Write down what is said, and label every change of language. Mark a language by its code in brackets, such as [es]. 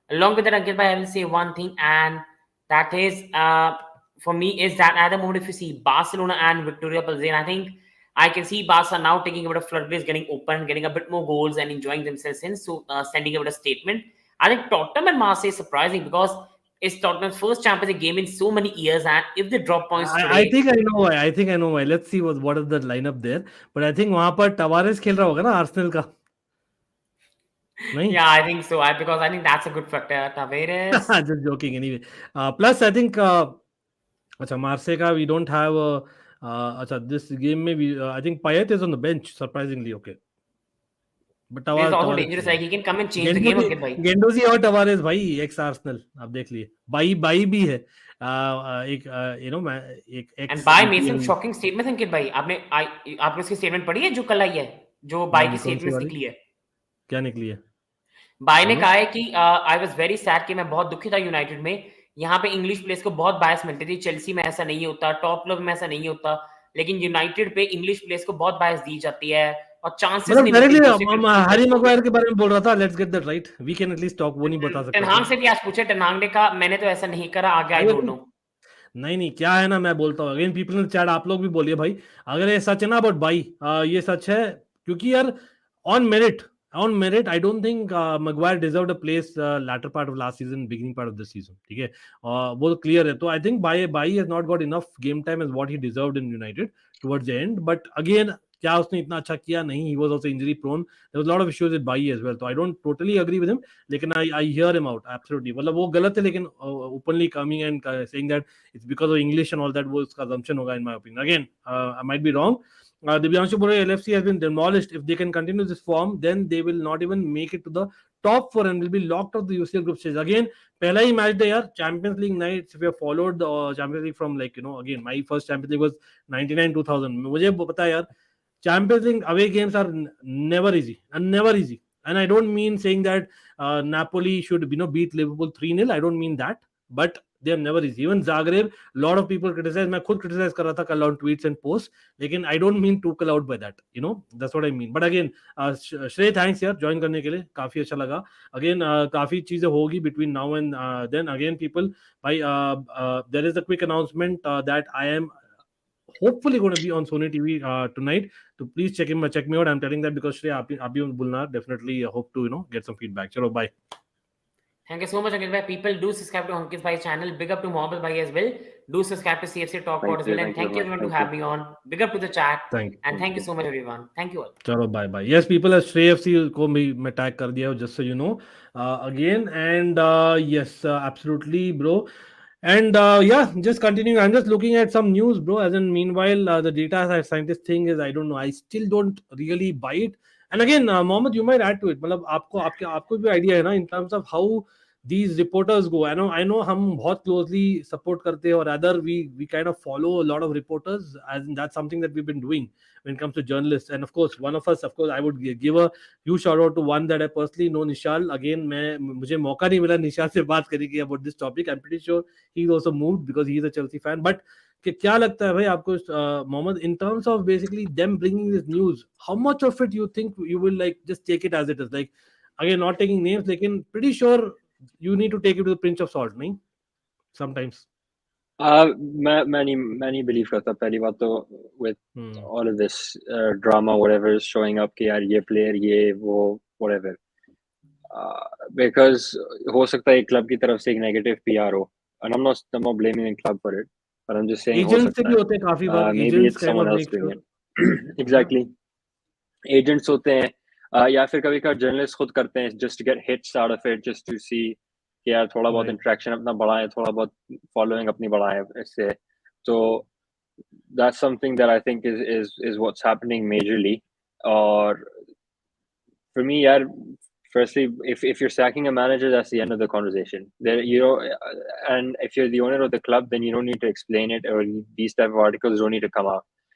[en] Along with that, Ankit bhai, I will say one thing, and that is for me is that at the moment, if you see Barcelona and Victoria Plzen, I think I can see Barca now taking a bit of floodgates, getting open, getting a bit more goals and enjoying themselves in, so sending a bit of statement. I think Tottenham and Marseille is surprising because it's Tottenham's first Champions League game in so many years, and if they drop points today, I think I know why. Let's see what is the lineup there. But I think [hi] वहाँ पर Tavares खेल रहा होगा ना Arsenal का. नहीं? [en] Yeah, I think so. Because I think that's a good factor. Tavares. Just joking anyway. Plus I think [hi] अच्छा Marseille का [en] we don't have अच्छा this game में we I think Payet is on the bench, surprisingly. Okay. But He's also dangerous. Like he can come and change the game again, भाई. [hi] गेंडोजी और टवारेस भाई x Arsenal आप देख लिए. By भी है. एक [en] you know [hi] एक x. [en] And Bai made some shocking statements, Ankit भाई. [hi] आपने उसकी statement पढ़ी है जो कल आई है, जो Bai की statements निकली है? क्या निकली है? Bai ने कहा है कि [en] I was very sad [hi] कि मैं बहुत दुखी था यूनाइटेड में. यहाँ पे इंग्लिश प्लेयर्स को बहुत बायस मिलती थी. चेल्सी में ऐसा नहीं होता, टॉप क्लब में ऐसा नहीं होता, लेकिन यूनाइटेड पे इंग्लिश प्लेयर्स को बहुत बायस दी जाती है और चांसेस नहीं मिलते. हैरी मैग्वायर के बारे में बोल रहा था. [en] Let's get that right. We can at least talk. वो नहीं बता सकते. [hi] टेन हाग से भी आज पूछे, टेन हाग ने कहा मैंने तो ऐसा नहीं करा, आगे [en] I don't know. [hi] नहीं क्या है ना, मैं बोलता हूँ [en] again people in the chat, [hi] आप लोग भी बोलिए भाई अगर ये सच है ना [en] about Bailly, [hi] ये सच है क्योंकि यार [en] On merit I don't think Maguire deserved a place latter part of last season, beginning part of this season. [hi] ठीक है, वो क्लियर है. तो [en] I think Bai has not got enough game time as what he deserved in United towards the end. But again, [hi] क्या उसने इतना अच्छा किया? नहीं. [en] He was also injury prone. There was a lot of issues with Bai as well. So I don't totally agree with him. लेकिन I hear him out absolutely. [hi] मतलब वो गलत है, [en] लेकिन openly coming and saying that it's because of English and all that, [hi] वो उसका assumption होगा [en] in my opinion. Again, I might be wrong. Divyanshu Bore, LFC has been demolished. If they can continue this form, then they will not even make it to the top 4 and will be locked out of the UCL group stage. Again, [hi] पहला ही match day यार, [en] Champions League nights. If you have followed the Champions League from again, my first Champions League was 99-2000. [hi] मुझे पता है यार, [en] Champions League away games are never easy. And I don't mean saying that Napoli should beat Liverpool 3-0. I don't mean that. But they are never easy. Even Zagreb, lot of people criticize. [hi] मैं खुद criticize कर रहा था कल [en] on tweets and posts. लेकिन I don't mean Tuchel out by that. You know, that's what I mean. But again, Shrey, thanks यार [hi] join करने के लिए, काफी अच्छा लगा. [en] Again, [hi] काफी चीजें होगी [en] between now and then. Again, people, there is a quick announcement that I am hopefully going to be on Sony TV tonight. So please check me out. I'm telling that because Shreya, [hi] आप भी बोलना, [en] definitely hope to get some feedback. [hi] Chalo, bye. [en] Thank you so much, Ankit bhai. People, do subscribe to Ankit bhai's channel. Big up to Mohammed bhai as well. Do subscribe to CFC Talk Pod as well. And thank you everyone to have me on. Big up to the chat. Thank you so much everyone. Thank you all. [hi] Chalo, bye. [en] Yes, people, as Shrey FC को मैं tag कर दिया, just so you know. Again, and yes, absolutely, bro. And yeah, just continuing. I'm just looking at some news, bro. As in, meanwhile, the data scientist thing is, I don't know. I still don't really buy it. And again, Mohammed, you might add to it. [hi] मतलब आपको भी idea है ना [en] in terms of how these reporters go. I know [hi] हम बहुत closely support करते हैं, [en] or rather we kind of follow a lot of reporters, as in that's something that we've been doing when it comes to journalists. And of course, one of us, of course, I would give a huge shout out to one that I personally know, Nishal. [hi] Again, मुझे मौका नहीं मिला निशाल से बात करने की [en] about this topic. I'm pretty sure he's also moved because he's a Chelsea fan. But [hi] क्या लगता है भाई आपको, [en] Mohammed, in terms of basically them bringing this news, how much of it you think you will like just take it as it is? Like, again, not taking names, लेकिन pretty sure you need to take it with a pinch of salt, नहीं? Sometimes. [hi] मैं नहीं believe करता पहली बात तो [en] with all of this drama whatever is showing up [hi] कि यार ये player ये वो whatever because हो सकता है club की तरफ से एक negative PR हो, [en] and I'm not blaming the club for it, but I'm just saying [hi] agents से भी होते हैं काफी बार, [en] maybe it's someone else doing it. [hi] Exactly, agents होते हैं या फिर कभी-कभार journalists खुद करते हैं [en] just to get hits out of it, just to see [hi] कि यार थोड़ा बहुत इंटरेक्शन अपना बढ़ाएं, थोड़ा बहुत फॉलोइंग अपनी बढ़ाएं इससे. [en] So that's something that I think is what's happening majorly. Or for me, yaar, firstly, if you're sacking a manager, that's the end of the conversation. There, and if you're the owner of the club, then you don't need to explain it, or these type of articles don't need to come out.